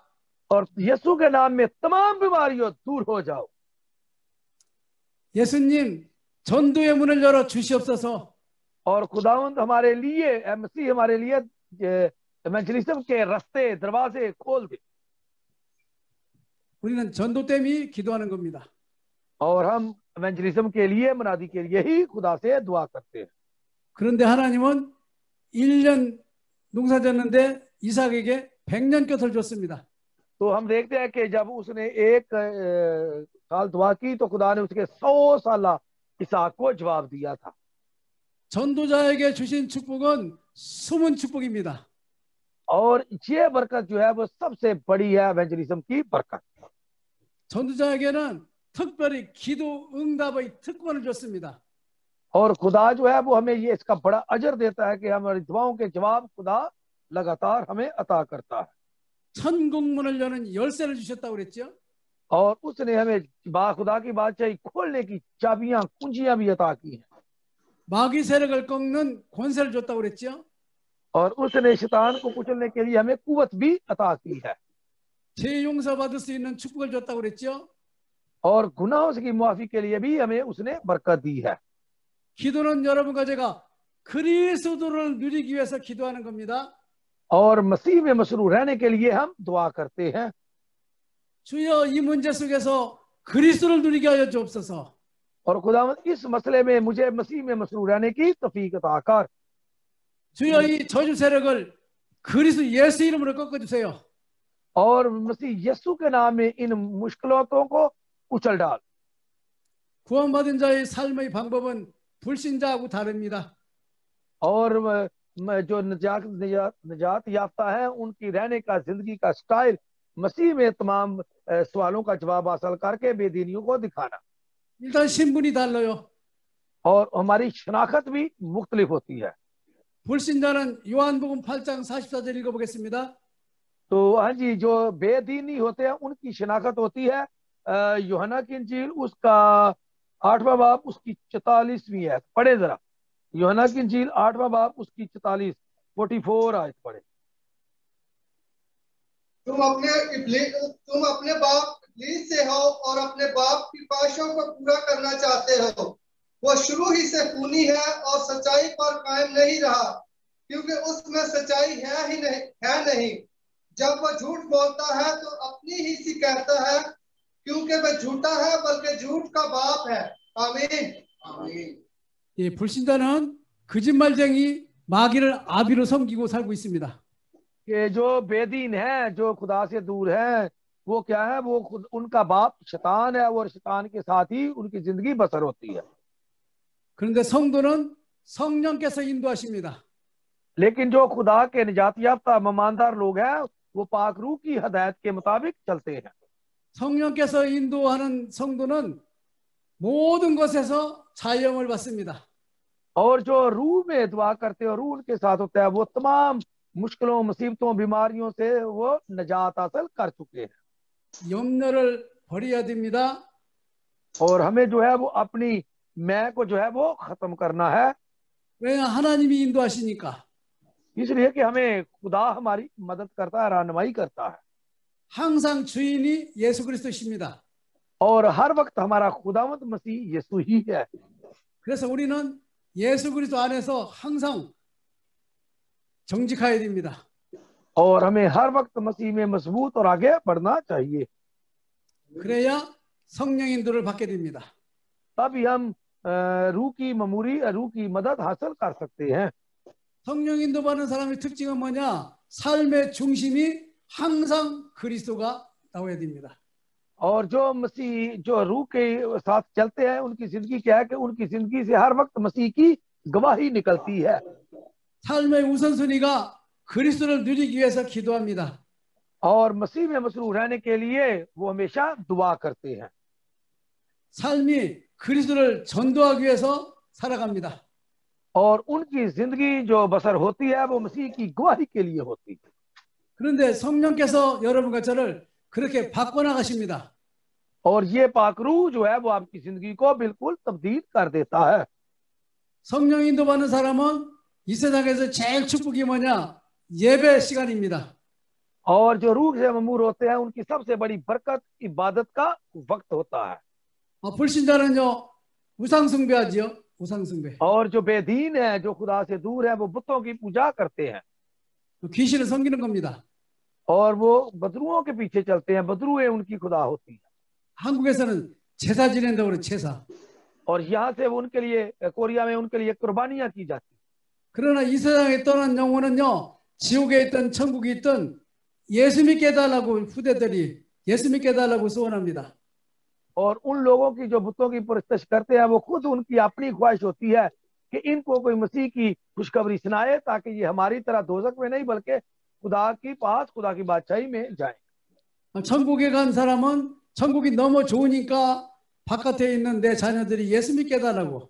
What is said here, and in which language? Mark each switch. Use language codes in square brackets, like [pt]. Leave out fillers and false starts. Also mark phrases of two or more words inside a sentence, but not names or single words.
[ur] اور یسوع کے نام میں تمام بیماریوں دور ہو جاؤ. [ko] 예수님 전도의 문을 열어 주시옵소서. [ur] اور خداوند ہمارے لیے مسیح ہمارے لیے ایونجلزم کے راستے دروازے کھول دے. [ko] 우리는 전도 때문에 기도하는 겁니다. [ur] اور ہم ایونجلزم کے لیے منادی کے لیے ہی خدا سے دعا کرتے ہیں. [ko] 그런데 하나님은 1년 농사 졌는데 이삭에게 100년 곁을 줬습니다. [ur] تو ہم دیکھتے ہیں کہ جب اس نے ایک سال دعا کی تو خدا نے اس کے 100 سال اضحاق کو جواب دیا تھا. [ko] 전도자에게 주신 축복은 숨은 축복입니다. [ur] اور یہ برکت جو ہے وہ سب سے بڑی ہے ایونجلزم کی برکت. [ko] 전도자에게는 특별히 기도 응답의 특권을 줬습니다. [ur] اور خدا جو ہے وہ ہمیں یہ اس کا بڑا اجر دیتا ہے کہ ہماری دعاؤں کے جواب خدا لگاتار ہمیں عطا کرتا ہے. [ko] 천국문을 여는 열쇠를 주셨다고 그랬죠. [ur] اور اس نے ہمیں خدا کی بادشاہی کھولنے کی چابیاں کنجیاں بھی عطا کی ہیں. [ko] 마귀 세력을 꺾는 권세를 줬다고 그랬죠. [ur] اور اس نے شیطان کو کچلنے کے لیے ہمیں قوت بھی عطا کی ہے. [ko] 죄 용서 받을 수 있는 축복을 줬다고 그랬죠. [ur] اور گناہوں کی معافی کے لیے بھی ہمیں اس نے برکت دی ہے. [ko] 기도는 여러분과 제가 그리스도를 누리기 위해서 기도하는 겁니다. [ur] اور مسیح میں مسرور رہنے کے لیے ہم دعا کرتے ہیں. [ko] 주여 이 문제 속에서 그리스도를 누리게 하여 주옵소서. [ur] اور خداوند اس مسئلے میں مجھے مسیح میں مسرور رہنے کی توفیق عطا کر. [ko] 주여 이 저주 세력을 그리스도 예수 이름으로 꺾어 주세요. [ur] اور مسیح یسوع کے نام میں ان مشکلوں کو کچل ڈال. [ko] 구원받은 자의 삶의 방법은 불신자하고 다릅니다. [ur] اور جو نجات یافتہ ہے ان کی رہنے کا زندگی کا سٹائل مسیح میں تمام سوالوں کا جواب حاصل کر کے بے دینیوں کو دکھانا. [ko] 일단 신분이 달라요. [ur] اور ہماری شناخت بھی مختلف ہوتی ہے. [ko] 불신자는 요한복음 8장 44절 읽어보겠습니다. [ur] تو ہاں جی، جو بے دینی ہوتے ہیں ان کی شناخت ہوتی ہے یوحنا کی انجیل اس کا 8واں باب اس کی 44ویں ہے. پڑھے ذرا یوحنا کی انجیل 8واں باب اس کی 44 آیت پڑھے. تم اپنے باپ ابلیس سے ہو اور اپنے باپ کی خواہشوں کو پورا کرنا چاہتے ہو. وہ شروع ہی سے خونی ہے اور سچائی پر قائم نہیں رہا، کیونکہ اس میں سچائی ہے نہیں. جب وہ جھوٹ بولتا ہے تو اپنی ہی سی کہتا ہے، کیونکہ وہ جھوٹا ہے بلکہ جھوٹ کا باپ ہے. آمین آمین. [ko] 예, 불신자는 거짓말쟁이 마귀를 아비로 섬기고 살고 있습니다. [ur] کہ جو بے دین ہے جو خدا سے دور ہے وہ کیا ہے، وہ خود ان کا باپ شیطان ہے اور شیطان کے ساتھ ہی ان کی زندگی بسر ہوتی ہے. [ko] 그런데 성도는 성령께서 인도하십니다. [ur] لیکن جو خدا کے نجات یافتہ ایماندار لوگ ہیں وہ پاک روح کی ہدایت کے مطابق چلتے ہیں. [ko] 성령께서 인도하는 성도는 모든 것에서 자유함을 받습니다. [ur] اور جو روح میں دعا کرتے ہیں روح ان کے ساتھ ہوتا ہے وہ تمام مشکلوں مصیبتوں بیماریوں سے وہ نجات حاصل کر چکے ہیں. [ko] 염려를 버려야 됩니다. [ur] اور ہمیں جو ہے وہ اپنی میں کو جو ہے وہ ختم کرنا ہے. [ko] 왜 하나님이 인도하시니까. [ur] اس لیے کہ ہمیں خدا ہماری مدد کرتا ہے، رہنمائی کرتا ہے. [ko] 항상 주인이 예수 그리스도십니다. [ur] اور ہر وقت ہمارا خداوند مسیح یسوع ہی ہے. [ko] 그래서 우리는 예수 그리스도 안에서 항상 정직해야 됩니다. [ur] اور ہمیں ہر وقت مسیح میں مضبوط اور آگے بڑھنا چاہیے. [ko] 그래야 성령 인도를 받게 됩니다. [ur] تبھی ہم روح کی معموری روح کی مدد حاصل کر سکتے ہیں. [ko] 성령 인도 받는 사람의 특징은 뭐냐? 삶의 중심이 항상 그리스도가 나와야 됩니다. [ur] اور جو مسیح جو روح کے ساتھ چلتے ہیں ان کی زندگی کیا ہے کہ ان کی زندگی سے ہر وقت مسیح کی گواہی نکلتی ہے. [ko] 삶의 우선순위가 그리스도를 누리기 위해서 기도합니다. [ur] اور مسیح میں مسرور رہنے کے لیے وہ ہمیشہ دعا کرتے ہیں. [ko] 삶이 그리스도를 전도하기 위해서 살아갑니다. [ur] اور ان کی زندگی جو بسر ہوتی ہے وہ مسیح کی گواہی کے لیے ہوتی ہے. [ko] 그런데 성령께서 여러분과 저를 그렇게 바꿔나가십니다. [ur] اور یہ پاک روح جو ہے وہ آپ کی زندگی کو بالکل تبدیل کر دیتا ہے. [ko] 성령 인도받는 사람은 이 세상에서 제일 축복이 뭐냐? 예배 시간입니다. [ur] اور جو روح سے معمور ہوتے ہیں ان کی سب سے بڑی برکت عبادت کا وقت ہوتا ہے. [ko] 불신자는요 우상 숭배하지요. 우상 숭배. [ur] اور جو بے دین ہے، جو خدا سے دور ہے، وہ بتوں کی پوجا کرتے ہیں [ko] 귀신을 섬기는 겁니다. [ur] اور وہ بدروحوں کے پیچھے چلتے ہیں۔ بدروحیں ان کی خدا ہوتی ہے. [ko] 한국에서는 제사 지낸다고 그래, 제사. [ur] اور یہاں سے وہ ان کے لیے، کوریا میں ان کے لیے قربانیاں کی جاتی. [ko] 그러나 이 세상에 떠난 영혼은요, 지옥에 있던 천국에 있던 예수 믿게 해달라고 후대들이 예수 믿게 해달라고 소원합니다. [ur] اور ان لوگوں کی جو بتوں کی پرستش کرتے ہیں، وہ خود ان کی اپنی خواہش ہوتی ہے کہ ان کو کوئی مسیح کی خوشخبری سنائے، تاکہ یہ ہماری طرح دوزخ میں نہیں بلکہ خدا کی پاس، خدا کی بادشاہی میں جائے. [ko] 천국에 간 사람은 천국이 너무 좋으니까 바깥에 있는 내 자녀들이 예수 믿게 해달라고.